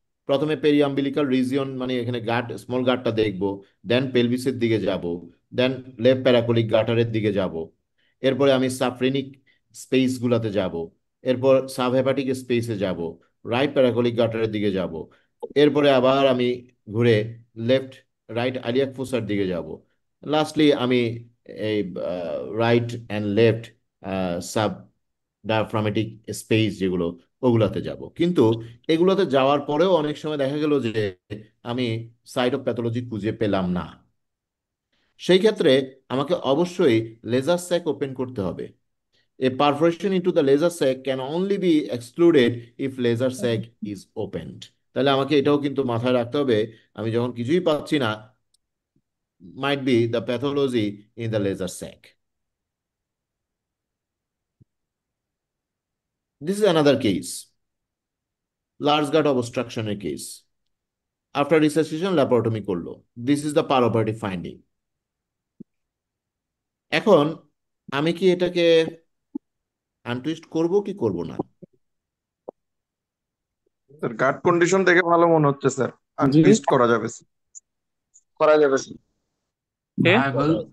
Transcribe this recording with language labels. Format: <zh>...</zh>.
<bn>প্রথমে পেরিয়াম্বিলিকাল রিজিয়ন, মানে এখানে গাট, স্মল গাটটা দেখব, দেন পেলভিসের দিকে যাব, দেন লেফট প্যারাকোলিক গাটারের দিকে যাব, এরপরে আমি সাফ্রেনিক স্পেস গুলাতে যাব, এরপর সাব হেপাটিক স্পেসে যাব, রাইট প্যারাকোলিক গাটারের দিকে যাব, এরপরে আবার আমি ঘুরে লেফট রাইট আলিয়াক ফোসার দিকে যাব, লাস্টলি আমি এই right and left sub diaphragmatic space যেগুলো, ওগুলাতে যাব। কিন্তু এগুলোতে যাওয়ার পরেও অনেক সময় দেখা গেল যে আমি সাইট অফ প্যাথোলজি খুঁজে পেলাম না। সেই ক্ষেত্রে আমাকে অবশ্যই লেজার স্যাক ওপেন করতে হবে।</bn> <en>A perforation into the laser sac can only be excluded if laser sac is opened.</en> <bn>তাহলে আমাকে এটাও কিন্তু মাথায় রাখতে হবে, আমি যখন কিছুই পাচ্ছি না,</bn> <en>might be the pathology in the laser sac. This is another case, large gut obstruction এর case. After resuscitation laparotomy করলো, this is the perioperative finding.</en> <bn>এখন আমি কি এটাকে আনটুইস্ট করব কি করব না? স্যার গার্ড কন্ডিশন দেখে ভালো মনে হচ্ছে স্যার, জি আনটুইস্ট করা যাবে স্যার। করা যাবে স্যার।</bn> <en>viable</en>